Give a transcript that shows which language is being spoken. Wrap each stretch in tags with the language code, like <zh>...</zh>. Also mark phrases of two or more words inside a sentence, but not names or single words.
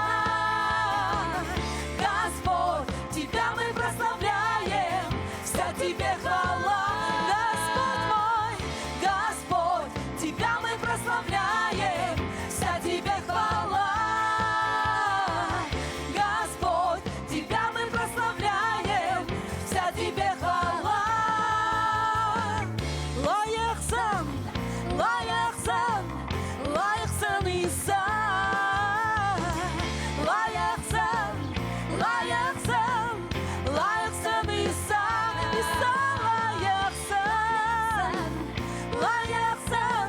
<ru>Господь, тебя мы прославляем, вся тебе хвала. Тебя мы прославляем, вся тебе хвала. Господь, Тебя мы прославляем, вся тебе хвала.</ru> <kk>Лайықсың, лайықсың, лайықсың Иса. Лайықсың, лайықсың, лайықсың Иса. Иса лайықсың, лайықсың.</kk>